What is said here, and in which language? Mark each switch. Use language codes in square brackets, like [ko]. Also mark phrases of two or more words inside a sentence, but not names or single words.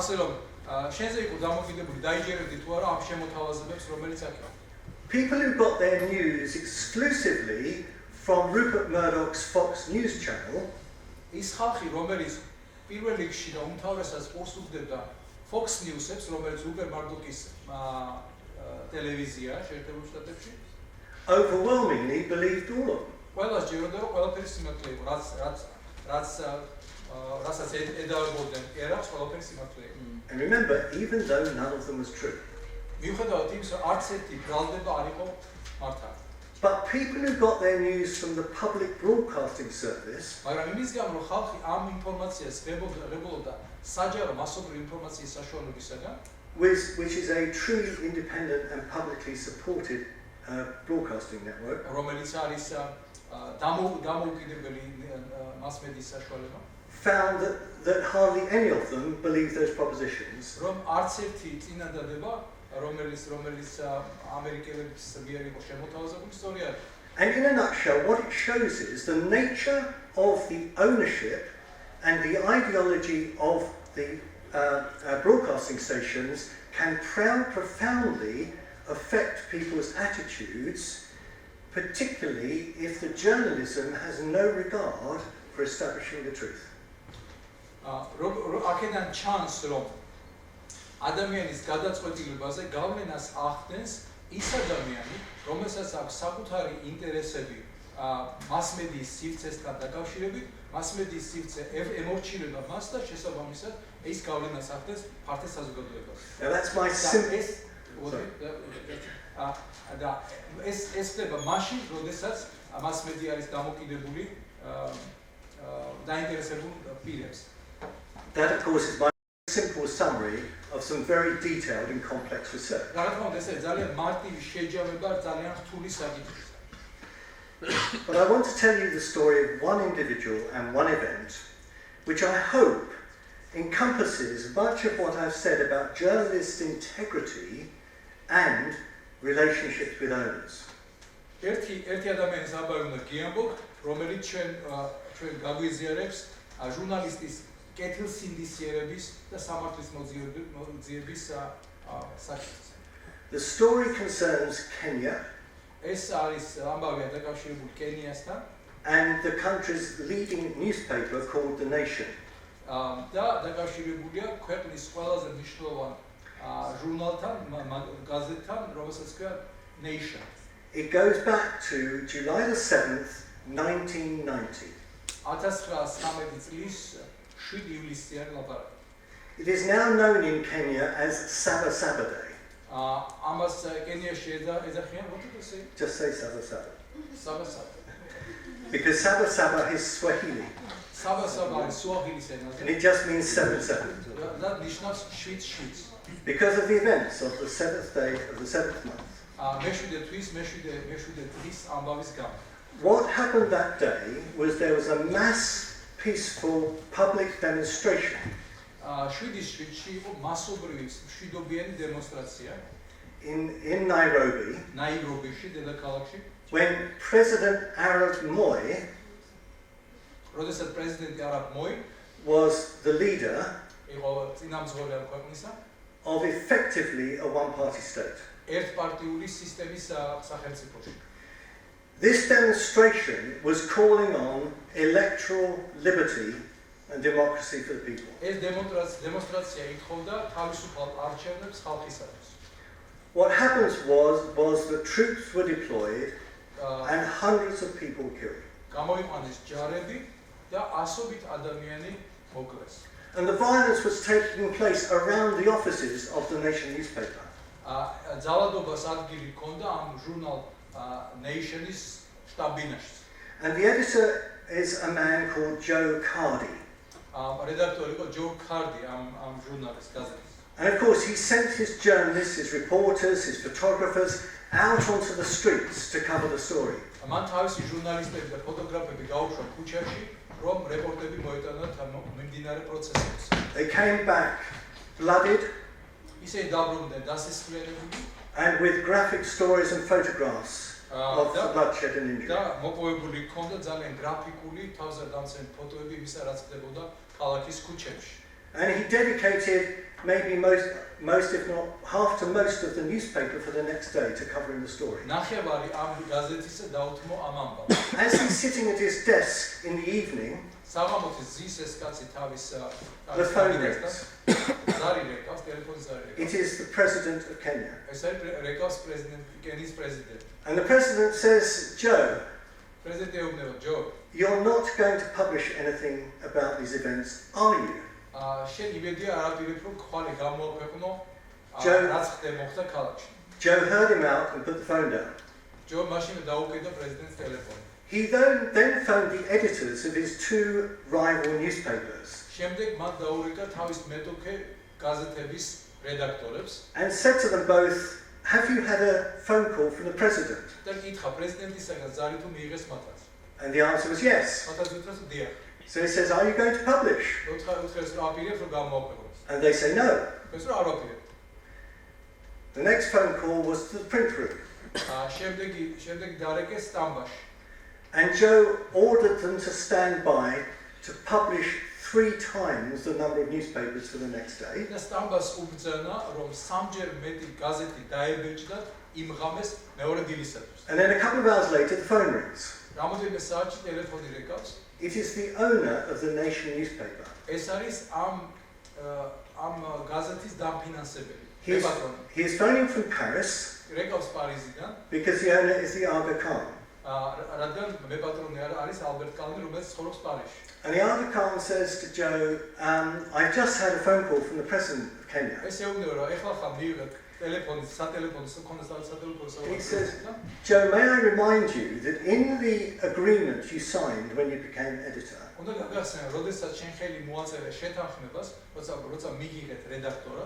[en] People who got their news exclusively from Rupert Murdoch's Fox News channel [ka] Fox News-ებს, რომელიც Rupert Murdoch-ის ტელევიზია შეერთებულ შტატებში, [en] overwhelmingly believed all of them. [ka] ყველას ჯეროდა რომ ყველაფერი სიმართლე იყო, რასაც ედავებოდნენ ერას, ყველაფერი სიმართლე იყო. [en] And remember, even though none of them was true. [ka] მიუხედავად იმისა, არც ერთი ბრალდება არ იყო მართალი. [en] But people who got their news from the public broadcasting service, [ka] მაგრამ იმის გამო რომ ხალხი ამ ინფორმაციას ღებულობდა საჯარო მასობრივი ინფორმაციის საშუალებისაგან, [en] which is a truly independent and publicly supported broadcasting network, [ka] რომელიც არის დამოუკიდებელი მასმედიის საშუალება, [en] found that hardly any of them believed those propositions. [ka] რომ არც ერთი წინადადება რომელიც ამერიკელების მიერ იყო შემოთავაზებული სწორი არის. [en] And in a nutshell, what it shows is the nature of the ownership and the ideology of the broadcasting stations can profoundly affect people's attitudes, particularly if the journalism has no regard for establishing the truth. [ka] აქედან ჩანს რომ ადამიანის გადაწყვეტილებაზე გავლენას ახდენს ის ადამიანი, რომელსაც აქვს საკუთარი ინტერესები მასმედიის სივრცესთან დაკავშირებით, მასმედიის სივრცე ემორჩილება მას და შესაბამისად ის გავლენას ახდენს ფართო საზოგადოებას. [en] Now that's my simple. [ka] ეს ხდება მაშინ, როდესაც მასმედია არის დამოკიდებული დაინტერესებულ პირებს. [en] That of course is my simple summary of some very detailed and complex research. But I want to tell you the story of one individual and one event, which I hope encompasses much of what I've said about journalist integrity and relationships with owners. [ka] ერთი ადამიანის ამბავი უნდა გიამბობ, რომელიც ჩვენ გაგვიზიარებს ჟურნალისტის კეთილსინდისიერების და სამართლის მოძიების საკითხს. [en] The story concerns Kenya. [ka] ეს არის ამბავია დაკავშირებული კენიასთან. [en] And the country's leading newspaper called The Nation. [ka] და დაკავშირებულია ქვეყნის ყველაზე მნიშვნელოვან ჟურნალთან, გაზეთთან, რომელსაც ქვია Nation. [en] It goes back to July the 7th, 1990. [ka] 1913 წლის 7 ივლისიდან ლაპარაკი. [en] It is now known in Kenya as Saba Saba Day. [ka] ამას კენიაში ეძახიან, [en] what did you say? Just say Saba Saba. Saba Saba. Because Saba Saba is Swahili. Saba Saba is Swahili ენაზე. And it just means 7/7. [ka] და ნიშნავს 7/7. [en] Because of the events of the 7th day of the 7th month. [ka] მეშვიდე წლის ამბავის გამო. [en] What happened that day was there was a mass peaceful public demonstration. [ka] 7/7-ში იყო მასობრივი მშვიდობიანი დემონსტრაცია [en] in Nairobi. [ka] ნაირობიში, დედაქალაქში. [en] When President Arab Moi [ka] როდესაც პრეზიდენტი არაბ მოი [en] was the leader [ka] იყო წინამძღოლი ქვეყნისა [en] of effectively a one-party state. [ka] ერთპარტიული სისტემის სახელმწიფოში. [en] This demonstration was calling on electoral liberty and democracy for the people. [ka] ეს დემონსტრაცია ითხოვდა თავისუფალ არჩევნებს ხალხისათვის. [en] What happens was the troops were deployed and hundreds of people killed. [ka] გამოიყვანეს ჯარები და ასობით ადამიანი მოკლეს. [en] And the violence was taking place around the offices of the Nation newspaper. [ka] ძალადობას ადგილი ჰქონდა ამ ჟურნალ Nation-ის შტაბ-ბინაში. [en] And the editor is a man called Joe Cardi. [ka] რედაქტორი იყო Joe Cardi ამ ჟურნალის გაზეთის. [en] And of course he sent his journalists, his reporters, his photographers out onto the streets to cover the story. [ka] მან თავისი ჟურნალისტები და ფოტოგრაფები გაუშვა ქუჩაში რომ რეპორტები მოეტანათ მიმდინარე პროცესებს. [en] They came back blooded [ka] ისინი დაბრუნდნენ დასისხლიანებული [en] and with graphic stories and photographs of the bloodshed and injury. [ka] და მოპოვებული ჰქონდა ძალიან გრაფიკული თავზე დამცემი ფოტოები იმისა, რაც ხდებოდა ქალაქის ქუჩებში. [en] And he dedicated maybe most if not half to most of the newspaper for the next day to covering the story. [ka] ნახევარი ამ გაზეთისა დაუთმო ამ ამბავს. [en] As he's sitting at his desk in the evening, [ka] საღამოთი ზის ეს კაცი თავის [en] the phone rings. [ka] ზარი რეკავს, ტელეფონი ზარი რეკავს. [en] It is the president of Kenya. [ka] ეს არის რეკავს კენიის პრეზიდენტი. [en] And the president says, Joe, [ka] პრეზიდენტი ეუბნება, ჯო, [en] you're not going to publish anything about these events, are you? [ka] შენ იმედია არ აპირებ რომ ხვალე გამოაქვეყნო [en] Joe- [ka] რაც ხდებოდა ქალაქში. [en] Joe heard him out and put the phone down. [ka] ჯო მაშინ დაუკიდა პრეზიდენტის ტელეფონი. [en] He then phoned the editors of his two rival newspapers [ka] შემდეგ მან დაურეკა თავის მეტოქე გაზეთების რედაქტორებს [en] and said to them both, have you had a phone call from the president? [ka] და კითხა პრეზიდენტისაგან ზარი თუ მიიღეს მათაც. [en] And the answer was yes. [ka] მათაც უთხრეს დიახ. [en] So he says, are you going to publish? [ka] უთხრეს რომ აპირებ რომ გამოაქვეყნოს. [en] And they say no. [ka] ეს რომ არ აპირებ. [en] The next phone call was to the print room. [ka] შემდეგ დარეკეს სტამბაში. [en] And Joe ordered them to stand by to publish 3 times the number of newspapers for the next day. [ka] და სტამბას უბრძანა რომ სამჯერ მეტი გაზეთი დაებეჭდათ იმ ღამეს მეორე დილისათვის. [en] And then a couple of hours later, the phone rings. [ka] რამოდენიმე საათში ტელეფონი რეკავს. [en] It is the owner of the Nation newspaper. [ka] ეს არის ამ გაზეთის დამფინანსებელი. [en] He is phoning from Paris [ka] რეკავს პარიზიდან. [en] because the owner is the Aga Khan. [ka] რადგან მეპატრონი არის ალბერტ კალნი, რომელიც ცხოვრობს პარიზში. [en] And the Aga Khan says to Joe, I've just had a phone call from the president of Kenya. [ka] ეს ეუბნება რომ ეხლა ხა მიიღეთ ტელეფონი, სატელეფონო სატელეფონო [en] He says, Joe, may I remind you that in the agreement you signed when you became editor, [ka] უნდა გაგახსენე, როდესაც შენ ხელი მოაწერე შეთანხმებას, როცა მიგიღეთ რედაქტორად,